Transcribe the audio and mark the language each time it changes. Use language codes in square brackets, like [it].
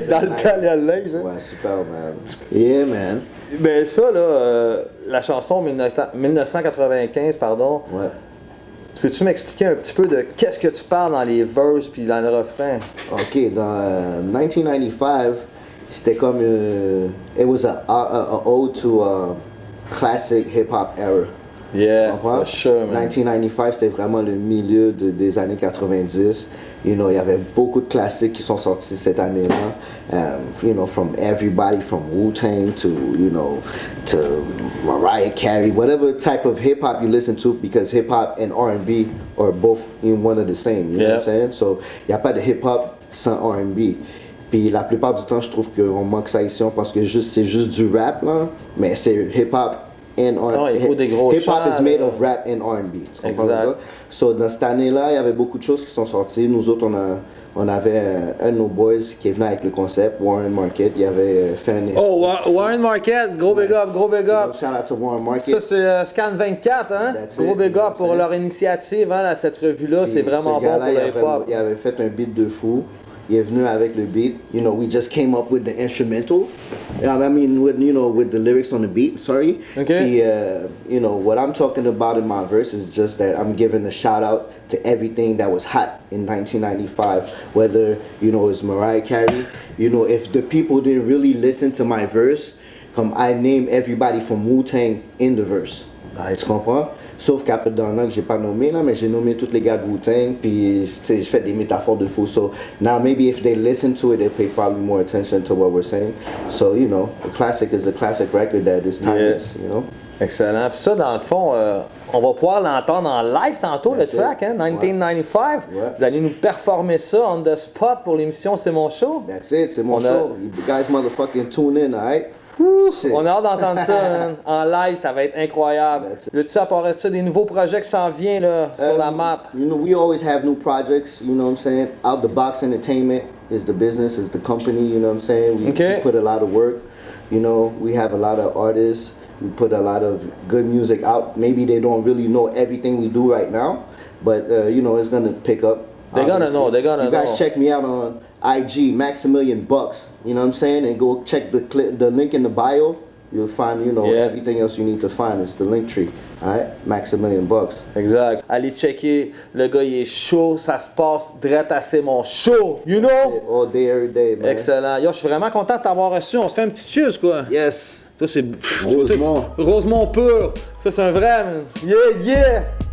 [en] was [fr] dans [en] at [fr] le [en] night. [fr] temps, il y a le linge. Hein? Ouais, super, man. [en] Yeah, man. [fr] Ben ça, là, la chanson 1995, pardon, Ouais. Peux-tu m'expliquer un petit peu de qu'est-ce que tu parles dans les verses puis dans le refrain? Ok, dans 1995, c'était comme. [en] It was a ode to a classic hip-hop era. Yeah, [fr] Tu comprends? [en] for sure, man. [fr] 1995, c'était vraiment le milieu des années 90. [en] You know, [fr] il y avait beaucoup de classiques qui sont sortis cette année-là. [en] You know, from everybody, from Wu-Tang to, you know, to Mariah Carey, whatever type of hip-hop you listen to, because hip-hop and R&B are both one of the same, you know what I'm saying? [fr] So, il n'y a pas de hip-hop sans R&B. Puis la plupart du temps, je trouve qu'on manque ça ici, parce que c'est juste du rap, là, mais c'est hip-hop. [en] Hip-hop is made of rap and R&B. [fr] Tu comprends ça? So, dans cette année-là, il y avait beaucoup de choses qui sont sorties. Nous autres, on avait un de nos boys qui est venu avec le concept, Warren Market. Il avait fait un... Oh, Warren Market, gros big up, gros big up. [en] Shout out to Warren Market. [fr] Ça, c'est Scan 24, hein? Gros big up pour leur initiative, hein, cette revue-là. C'est vraiment bon pour le hip-hop. Il avait fait un beat de fou. Il est venu avec le beat. [en] You know, we just came up with the instrumental. I mean, with the lyrics on the beat. Sorry. Okay. You know, what I'm talking about in my verse is just that I'm giving a shout out to everything that was hot in 1995. Whether, you know, it's Mariah Carey. You know, if the people didn't really listen to my verse, I name everybody from Wu-Tang in the verse. Nice. [fr] Tu comprends? Sauf qu'après Donna, que j'ai pas nommé là, mais j'ai nommé tous les gars de Wu-Tang, puis je fais des métaphores de fou. [en] So now maybe if they listen to it, they pay probably more attention to what we're saying. So, you know, a classic is a classic record that is timeless, you know? Excellent. [fr] Puis ça, dans le fond, on va pouvoir l'entendre en live tantôt, le track, hein, 1995. Ouais. Vous allez nous performer ça [en] on the spot [fr] pour l'émission C'est mon show. [en] That's it, c'est mon show. You guys motherfucking tune in, alright? [fr] On a hâte d'entendre ça, man. En live, ça va être incroyable. Veux-tu apparaître ça, des nouveaux projets qui s'en viennent là, sur la map? [en] You know, we always have new projects, you know what I'm saying? Out the Box Entertainment is the business, is the company, you know what I'm saying? We put a lot of work, you know, we have a lot of artists, we put a lot of good music out. Maybe they don't really know everything we do right now, but, you know, it's gonna pick up. They're gonna know, they're gonna know. You guys check me out on IG, Maximilian Bucks, you know what I'm saying? And go check the link in the bio. You'll find, you know, everything else you need to find. It's the link tree, alright? Maximilian Bucks. [fr] Exact. Allez checker, le gars il est chaud, ça se passe direct à C'est mon show, [en] you know? All day, every day, man. Excellent. [fr] Yo, je suis vraiment content de t'avoir reçu. On se fait un petit cheers, quoi. [en] Yes. [fr] Ça, c'est... Rosemont. Rosemont pur. Ça, c'est un vrai, man. [en] Yeah, yeah!